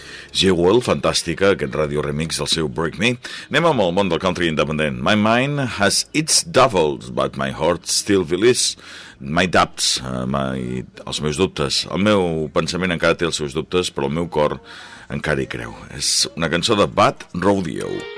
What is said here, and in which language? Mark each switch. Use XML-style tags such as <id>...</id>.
<ca>G-Well, fantàstica, aquest ràdio remix del seu Break Me. Anem amb el món del country independent.</ca> <en>My mind has its doubles, but my heart still believes. My doubts,</en> <ca>els meus dubtes. El meu pensament encara té els seus dubtes, però el meu cor encara hi creu. És una cançó de Bad Rodeo.</ca>